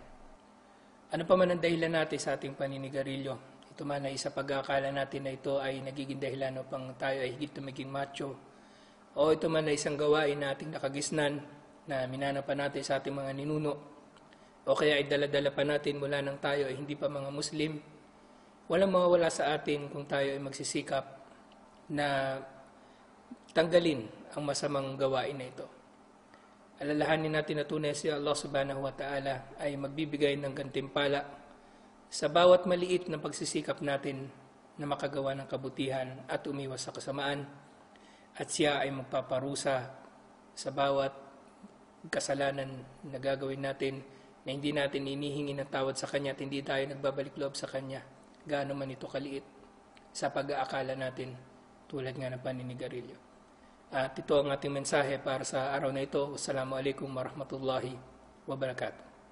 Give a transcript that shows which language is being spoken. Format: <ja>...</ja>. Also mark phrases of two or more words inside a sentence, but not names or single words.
<tl>Ano pa man ang dahilan natin sa ating paninigarilyo, ito man ay sa pag-aakala natin na ito ay nagiging dahilan upang tayo ay higit na maging macho, o ito man ay isang gawain na ating nakagisnan na minana pa natin sa ating mga ninuno, o kaya ay dala-dala pa natin mula nang tayo ay hindi pa mga Muslim, walang mawawala sa atin kung tayo ay magsisikap na tanggalin ang masamang gawain na ito. Alalahanin natin na tunay si Allah</tl> <ar>سبحانه وتعالى</ar> <tl>ay magbibigay ng gantimpala sa bawat maliit na pagsisikap natin na makagawa ng kabutihan at umiwas sa kasamaan, at siya ay magpaparusa sa bawat kasalanan na gagawin natin na hindi natin inihingi ng tawad sa Kanya at hindi tayo nagbabalik loob sa Kanya, gaano man ito kaliit sa pag-aakala natin tulad nga ng paninigarilyo. At ito ang ating mensahe para sa araw na ito.</tl> <ar>السلام عليكم ورحمة الله وبركاته.</ar>